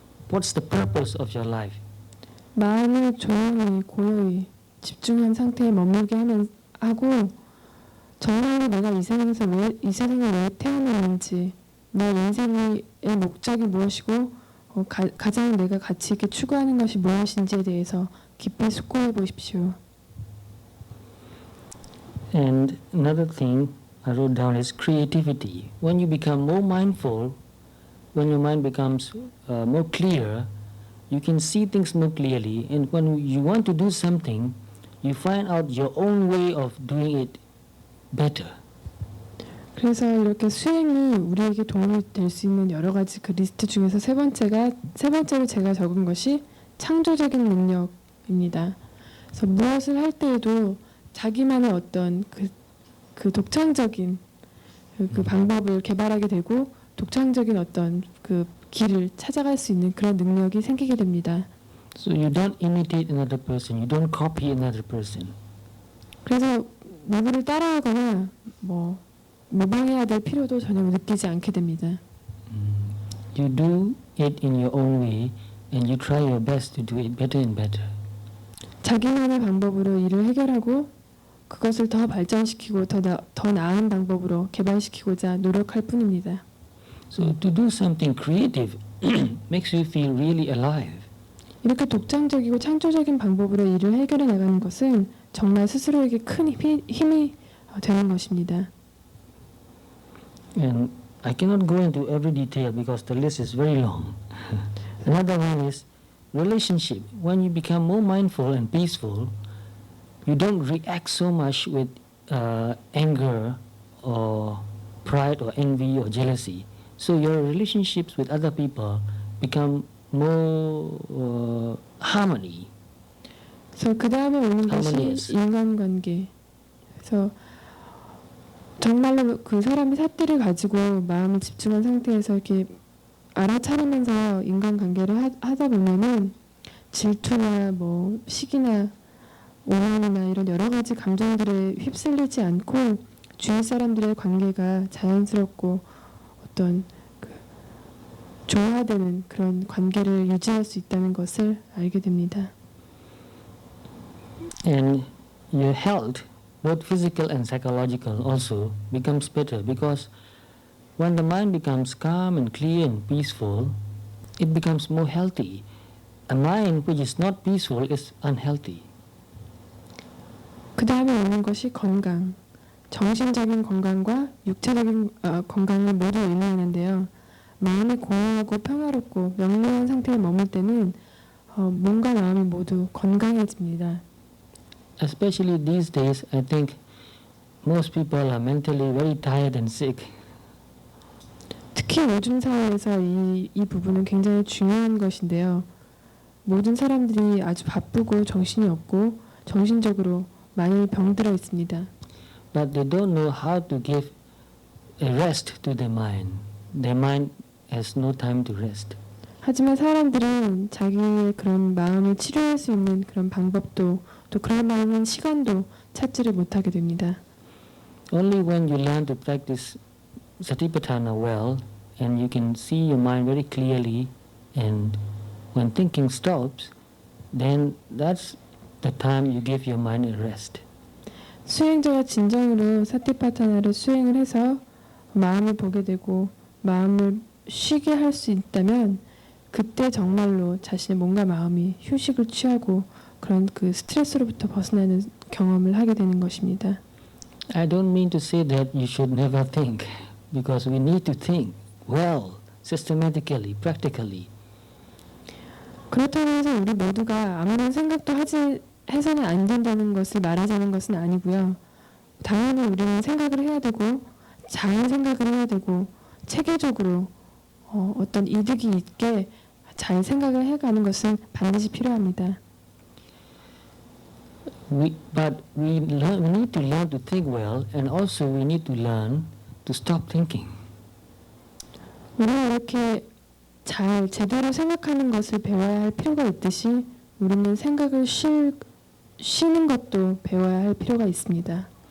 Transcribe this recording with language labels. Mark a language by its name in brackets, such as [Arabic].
[English] What's the purpose of your life? [Korean] 마음을 조용히 고요히 집중한 상태에 머물게 하고 정말로 내가 이 세상에 왜 태어났는지 내 인생의 목적이 무엇이고 가장 내가 가치 있게 추구하는 것이 무엇인지에 대해서 깊이 숙고해 보십시오. [English] And another thing I wrote down is creativity. When you become more mindful, when your mind becomes more clear, you can see things more clearly. And when you want to do something, you find out your own way of doing it better. [Korean] 그래서 이렇게 수행이 우리에게 도움이 될 수 있는 여러 가지 그 리스트 중에서 세 번째로 제가 적은 것이 창조적인 능력입니다. 그래서 무엇을 할 때에도 자기만의 어떤 그 독창적인 그 방법을 개발하게 되고 독창적인 어떤 그 길을 찾아갈 수 있는 그런 능력이 생기게 됩니다. [English] So you don't imitate another person, you don't copy another person. [Korean] 그래서 누구를 따라하거나 모방해야 될 필요도 전혀 느끼지 않게 됩니다. [English] You do it in your own way and you try your best to do it better and better. [Korean] 자기만의 방법으로 일을 해결하고 그것을 더 발전시키고 더 나은 방법으로 개발시키고자 노력할 뿐입니다. [English] So to do something creative makes you feel really alive. [Korean] 이렇게 독창적이고 창조적인 방법으로 일을 해결해 나가는 것은 정말 스스로에게 큰 힘이 되는 것입니다. [English] And I cannot go into every detail because the list is very long. Another one is relationship. When you become more mindful and peaceful, you don't react so much with anger or pride or envy or jealousy. So your relationships with other people become more harmony. [Korean] 그래서 그 다음에 오는 것이 [English] harmonious. [Korean] 인간관계. 그래서 정말로 그 사람이 삿대를 가지고 마음을 집중한 상태에서 이렇게 알아차리면서 인간관계를 하다 보면은 질투나 시기나 오만이나 이런 여러 가지 감정들에 휩쓸리지 않고 주위 사람들의 관계가 자연스럽고 어떤 조화되는 그런 관계를 유지할 수 있다는 것을 알게 됩니다. [English] And your health, both physical and psychological, also becomes better because when the mind becomes calm and clear and peaceful, it becomes more healthy. A mind which is not peaceful is unhealthy. [Korean] 그 다음에 오는 것이 건강. 정신적인 건강과 육체적인 건강을 모두 의미하는데요. 마음이 공허하고 평화롭고 명료한 상태에 머물 때는 몸과 마음이 모두 건강해집니다. [English] Especially these days, I think most people are mentally very tired and sick. [Korean] 특히 요즘 사회에서 이 부분은 굉장히 중요한 것인데요. 모든 사람들이 아주 바쁘고 정신이 없고 정신적으로 많이 병들어 있습니다. [English] But they don't know how to give a rest to their mind. Their mind has no time to rest. [Korean] 하지만 사람들은 자기의 그런 마음을 치료할 수 있는 그런 방법도 또 그런 많은 시간도 찾지를 못하게 됩니다. [English] Only when you learn to practice Satipatthana well and you can see your mind very clearly, and when thinking stops, then that's the time you give your mind a rest. [Korean] 수행자가 진정으로 사티파타나를 수행을 해서 마음을 보게 되고 마음을 쉬게 할 수 있다면 그때 정말로 자신의 몸과 마음이 휴식을 취하고 그런 그 스트레스로부터 벗어나는 경험을 하게 되는 것입니다. [English] I don't mean to say that you should never think, because we need to think well, systematically, practically. [Korean] 그렇다고 해서 우리 모두가 아무런 생각도 해서는 안 된다는 것을 말하자는 것은 아니고요. 당연히 우리는 생각을 해야 되고 잘 생각을 해야 되고 체계적으로 어떤 이득이 있게 잘 생각을 해가는 것은 반드시 필요합니다. [English] But we need to learn to think well, and also we need to learn to stop thinking. [Korean] 우리는 이렇게 잘 제대로 생각하는 것을 배워야 할 필요가 있듯이 우리는 생각을 쉬는 것도 배워야 할 필요가 있습니다.